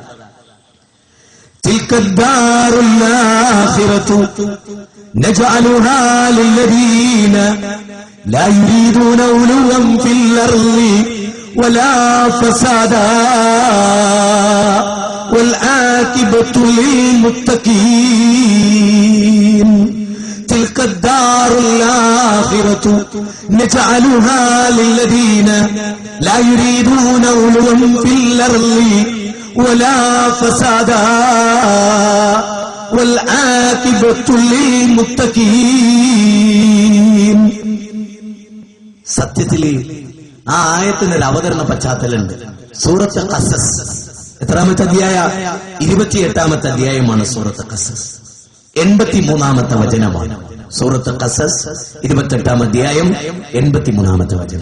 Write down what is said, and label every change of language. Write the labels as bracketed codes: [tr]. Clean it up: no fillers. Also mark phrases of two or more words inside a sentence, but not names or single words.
[ar] نجعلها للذين لا يريدون علوا في الأرض ولا فسادا والعاقبة للمتقين. تلك الدار الآخرة نجعلها للذين لا يريدون علوا في الأرض ولا فسادا والعاقبة للمتقين. [ml] സത്യത്തിൽ ആ ആയത്തിനൊരു അവതരണ പശ്ചാത്തലമുണ്ട്. സൂറത്ത് ഖസസ് എത്രാമത്തെ അധ്യായ? 28-ാമത്തെ അധ്യായമാണ് സൂറത്ത് ഖസസ്. 83-ാമത്തെ വചനമാണ് സൂറത്ത് ഖസസ്. 28-ാം അധ്യായം 83-ാമത്തെ വചനം.